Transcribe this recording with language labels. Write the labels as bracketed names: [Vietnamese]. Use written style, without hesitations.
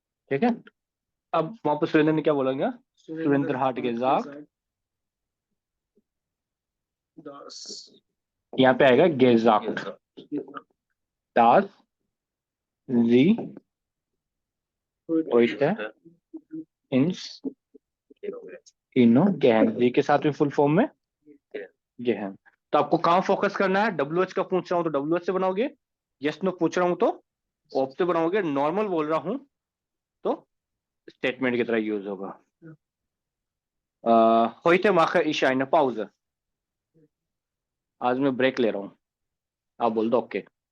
[Hindi] ठीक है, अब वापस सुरेंद्र ने क्या बोलेंगे? [German] सुरेंद्र हाट gesagt, [Hindi] यहाँ पे आएगा [German] gesagt, dass sie heute ins Kino gehen। [Hindi] जी के साथ में फुल फॉर्म में gehen। तो आपको कहाँ फोकस करना है? WH का पूछ रहा हूँ तो WH से बनाओगे, यस नो पूछ रहा हूँ तो ऑप से बनाओगे, नॉर्मल बोल रहा हूँ तो स्टेटमेंट की तरह यूज होगा। [German] heute mache ich eine Pause, [Hindi] आज मैं ब्रेक ले रहा हूँ, आप बोल दो ओके।